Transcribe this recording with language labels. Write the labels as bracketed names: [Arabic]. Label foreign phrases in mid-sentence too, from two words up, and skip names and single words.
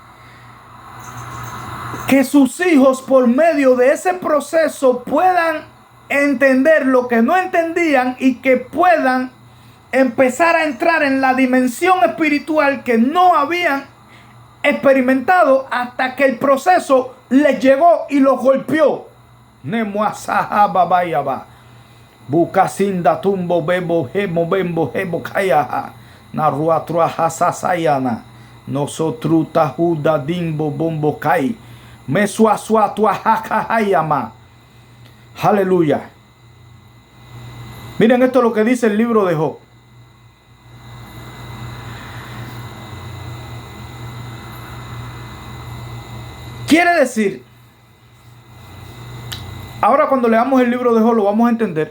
[Spanish] que sus hijos, por medio de ese proceso, puedan entender lo que no entendían, y que puedan empezar a entrar en la dimensión espiritual que no habían experimentado hasta que el proceso les llegó y los golpeó. Nemuasaha babayaba. Bukasinda tumbo bebo hemo bembo hemo kayaha. Naruatrua hasasayana. Nosotruta huda dimbo bombo kai. Mesuasuatua hakahayama. Aleluya. Miren esto, lo que dice el libro de Job. Quiere decir, ahora cuando leamos el libro de Job lo vamos a entender.